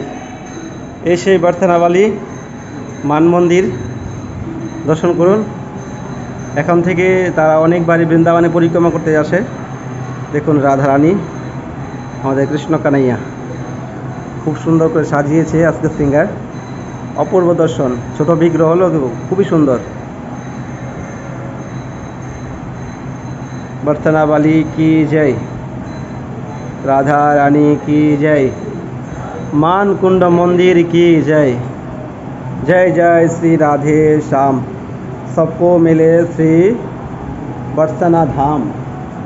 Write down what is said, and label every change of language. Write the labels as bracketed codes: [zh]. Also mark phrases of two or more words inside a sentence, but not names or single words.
[bn] এই সেই বর্তনাবালী মান মন্দির, দর্শন করুন। এখন থেকে তারা অনেকবারই বৃন্দাবনে পরিক্রমা করতে আসে। দেখুন রাধা রানী আমাদের কৃষ্ণ কানাইয়া খুব সুন্দর করে সাজিয়েছে আজকে সিঙ্গার। অপূর্ব দর্শন, ছোট বিগ্রহ হলো খুবই সুন্দর। [hi] बरसाना वाली की जय, राधा रानी की जय, मानकुंड मंदिर की जय। जय जय श्री राधे श्याम, सबको मिले श्री बरसाना धाम।